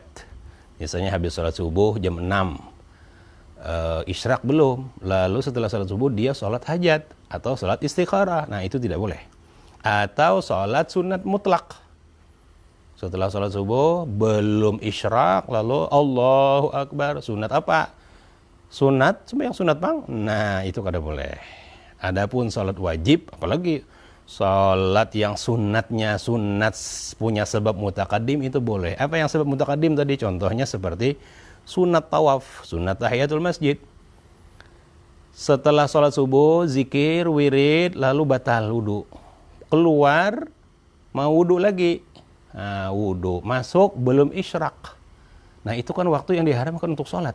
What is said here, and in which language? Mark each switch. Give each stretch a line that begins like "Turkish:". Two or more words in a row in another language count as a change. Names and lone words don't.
Indonesian: Misalnya habis sholat subuh jam 6, isyraq belum, lalu setelah sholat subuh dia sholat hajat atau sholat istikharah. Nah, itu tidak boleh. Atau sholat sunat mutlak. Setelah sholat subuh belum isyraq, lalu
Arabic: Allahu Akbar.
Indonesian: Sunat apa? Sunat, sembahyang sunat bang. Nah, itu kada boleh. Adapun sholat wajib, apalagi sholat yang sunatnya sunat punya
Arabic: sebab mutaqaddim,
Indonesian: itu boleh. Apa yang
Arabic: sebab mutaqaddim
Indonesian: tadi? Contohnya seperti sunat tawaf, sunat
Arabic: tahiyatul masjid.
Indonesian: Setelah sholat subuh, zikir, wirid, lalu batal wudu. Keluar, mau wudu lagi. Nah, wudu, masuk, belum isyraq. Nah, itu kan waktu yang diharamkan untuk sholat.